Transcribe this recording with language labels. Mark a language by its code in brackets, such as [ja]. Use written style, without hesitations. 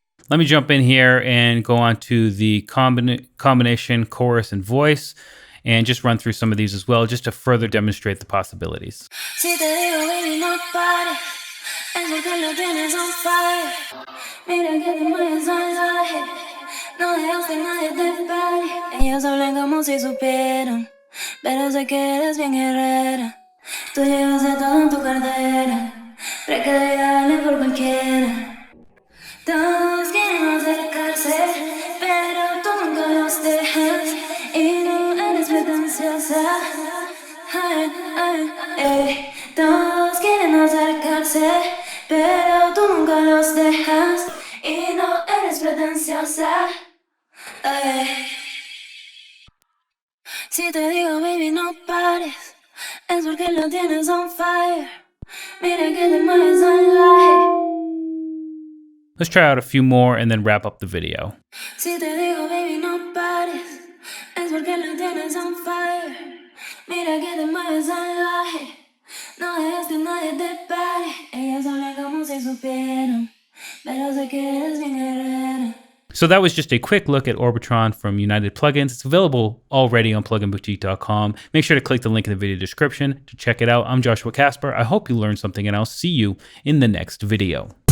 [en] Let me jump in here and go on to the combination chorus and voice, and just run through some of these as well, just to further demonstrate the possibilities. [es] Si te digo, baby, no pares, es porque lo tienes [en] on fire. [es] Mira que te mueves salvaje, no dejas que nadie te pare. Ellos hablan como si supieran, pero sé que eres bien guerrera. Tú llevas de todo en tu cartera, precariable por cualquiera. Todos quieren acercarse, pero tú nunca los dejas y no eres pretenciosa. Ay, ay, ay. Todos quieren acercarse, pero tú nunca los dejas y no eres pretenciosa. Ay. Si te digo baby no pares, es porque lo tienes [en] on fire. [es] Mira que te mueves salvaje. [en] Let's try out a few more and then wrap up the video. [es] Si te digo baby no pares, es porque lo tienes [en] on fire. [es] Mira que te mueves salvaje. No dejes que nadie te pare. Ellas hablan como si supieran, pero sé que eres bien guerrera. [en] So that was just a quick look at Orbitron from United Plugins. It's available already on pluginboutique.com. Make sure to click the link in the video description to check it out. I'm Joshua Casper. I hope you learned something, and I'll see you in the next video.